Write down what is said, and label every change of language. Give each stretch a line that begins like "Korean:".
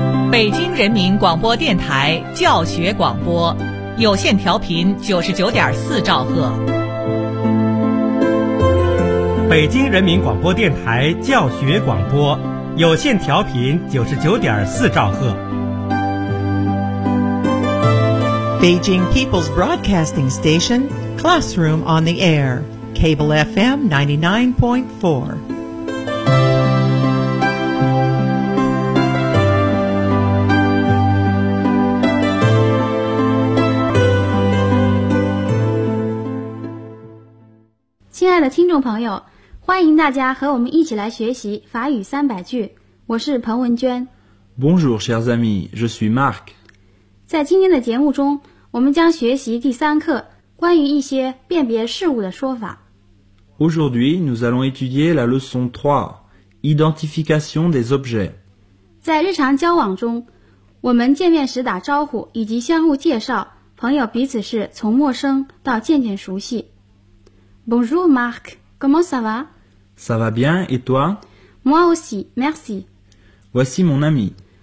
Chinese: 北京人民广播电台教学广播，有线调频99.4兆赫。北京人民广播电台教学广播，有线调频99.4兆赫。
English: Beijing People's Broadcasting Station, Classroom on the Air, Cable FM 99.4. Dear
Chinese: 亲爱的听众朋友，欢迎大家和我们一起来学习法语三百句。我是彭文娟。
French: Bonjour, chers amis, je suis Marc.
Chinese: 在今天的节目中，我们将学习第三课，关于一些辨别事物的说法。
French: Aujourd'hui, nous allons étudier la leçon 3, identification des objets.
Chinese: 在日常交往中，我们见面时打招呼以及相互介绍，朋友彼此是从陌生到渐渐熟悉。
French: Bonjour Marc, comment ça va? Ça va bien, et toi? Moi aussi, merci. Voici mon ami.